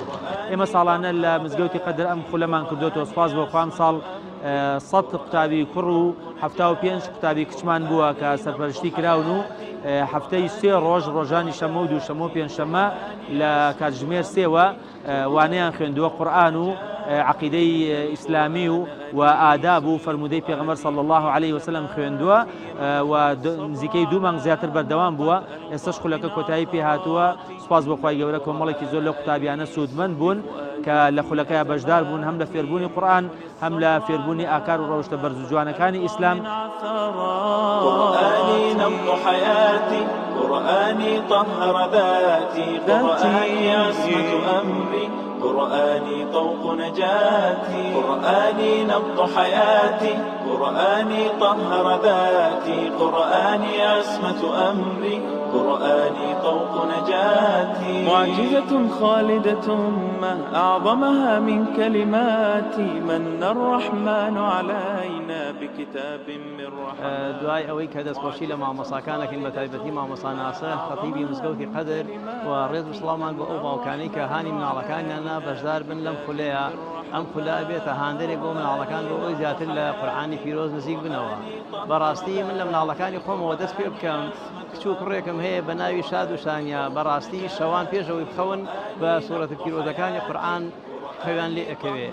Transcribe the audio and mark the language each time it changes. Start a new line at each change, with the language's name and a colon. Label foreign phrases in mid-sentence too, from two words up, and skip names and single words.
Central Kurdish: ئێمە ساڵانە لە مزگەوتی قەدر ئەم خولەمان کردوێتەوە سوپاس بۆ خوام ساڵ 100 قوتابی کوڕ و 75 قوتابی کچمان بووە کە سەرپەرشتی کراون و هەفتەی 3 ڕۆژ ڕۆژانی شەمە و دووشەمە و پێنجشەمە لە کاتژمێر 3وە وانەیان خوێندووە قورئان و عقیدەی ئیسلامی و ئاداب و فەرمودەی پێغەمبەر
Arabic: صلی الله عليه وسلم
Central Kurdish: خوێندووە و نزیکەی 2 مانگ زیاتر بەردەوام بووە. ئێستاش خولەکە کۆتایی پێ هاتووە. سوپاس بۆ خوای گەورە کۆمەڵێکی زۆر لە قوتابیانە سوودمەند بوون کە لە خولەکەیە بەشدار بوون هەم لە فێربوونی قورئان هەم لە فێربوونی ئاکار و ڕەوشتە بەرز و جوانەکانی ئیسلام.
Arabic: قرآني نبض حياتي قرآني طهر ذاتي قرآني عصمة أمري قرآني طوق نجاتي قرآني نبض حياتي قرآني طهر ذاتي قرآني عصمة أمري قرآني طوق نجاتي معجزة خالدة ما أعظمها من كلماتي من الرحمن علينا بكتاب من رحمة.
Central Kurdish: دوای ئەوەی کە دەستخۆشی لە مامۆساکانەکەین بە تایبەتی مامۆسا ناسە خەتیبی مزگەوتی قەدر و ڕێز و سڵامان بۆ ئەو باوکانەی کە هانی مناڵەکانیانە بەشدار بن لەم خولەیە. ئەم خولە بێتە هاندێرێک بۆ مناڵەکان بۆ ئەوی زیاتر لە قورئانی پیرۆز نزیک بنەوە. بەڕاستی من لە مناڵەکانی خۆمەوە دەست پێ بکەم کچ و کوڕێکم هەیە بە ناوی شاد و شانیا بەڕاستی شەوان پێشەوەی بخەون بە سوورەتە پیرۆزەکانی قورئان خەویان لێ ئەکەوێ.